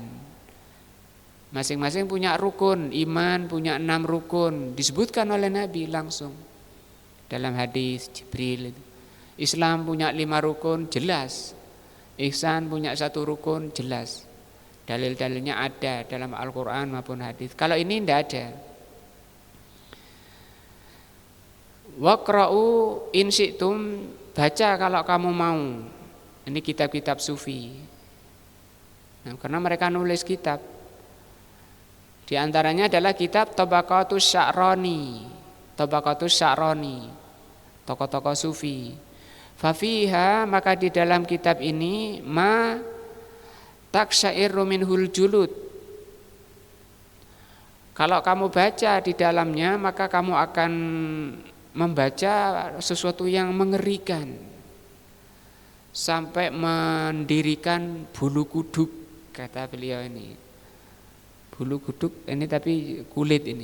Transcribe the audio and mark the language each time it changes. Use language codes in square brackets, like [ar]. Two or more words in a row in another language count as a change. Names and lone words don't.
[id] Masing-masing punya rukun. Iman punya 6 rukun, disebutkan oleh Nabi langsung dalam hadis Jibril itu. Islam punya 5 rukun, jelas. Ihsan punya 1 rukun, jelas. Dalil-dalilnya ada dalam Al-Quran maupun hadis. Kalau ini tidak ada. [ar] واقرؤوا إن شئتم, [id] baca kalau kamu mau. Ini kitab-kitab sufi. Nah, karena mereka nulis kitab. Di antaranya adalah kitab Tabaqatus Sya'rani. Tabaqatus Sya'rani, tokoh-tokoh sufi. Fafiha, maka di dalam kitab ini [ar] ما تقشعر منه الجلود. [id] Kalau kamu baca di dalamnya, maka kamu akan membaca sesuatu yang mengerikan, sampai mendirikan bulu kuduk, kata beliau ini. Bulu kuduk ini tapi kulit ini.